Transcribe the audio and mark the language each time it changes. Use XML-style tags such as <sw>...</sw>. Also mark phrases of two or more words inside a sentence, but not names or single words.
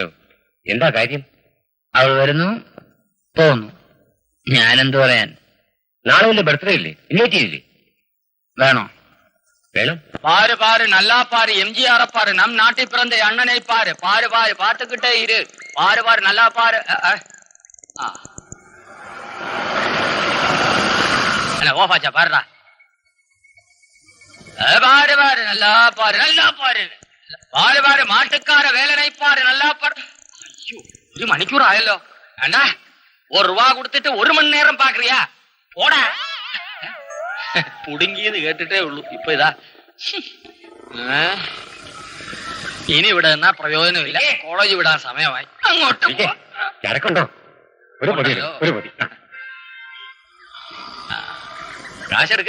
<ml>എന്താ കാര്യം? അവൾ വരുന്നു, പോകുന്നു. ഞാനെന്തു പറയാൻ? നാളെ വല്ല ബർത്ത്ഡേ ഇല്ലേ? ഇൻവൈറ്റ് ചെയ്യില്ലേ? വേണോ? വേണം.</ml> <ta>பாரு பாரு நல்லா பாரு, எம்ஜிஆர பாரு, நம் நாட்டில் பிறந்த அண்ணனை பாரு. பாரு பாரு, பாத்துக்கிட்டே இரு. பாரு பாரு, நல்லா பாரு. ஓபாச்சா பாருடா. பாரு பாரு, நல்லா பாரு, நல்லா பாரு. பாரு பாரு, மாட்டுக்கார வேலனை பாரு, நல்லா பாரு. ஐயோ, 1 மணிக்கூர் ஆயല്ലോ. அண்ணா, 1 ரூபா கொடுத்துட்டு 1 மணி நேரம் பாக்குறியா? போடா.</ta> <ml>പുടുങ്ങിയത് കേട്ടിട്ടേ ഉള്ളൂ. ഇപ്പൊ ഇതാ ഇനി ഇവിടെ എന്നാ പ്രയോജനമില്ല. കോളേജ് വിടാൻ സമയമായി. അങ്ങോട്ട് ചരക്കുണ്ടോ? ഒരു പൊടി, ഒരു പൊടി. കാശെടുക്ക.</ml>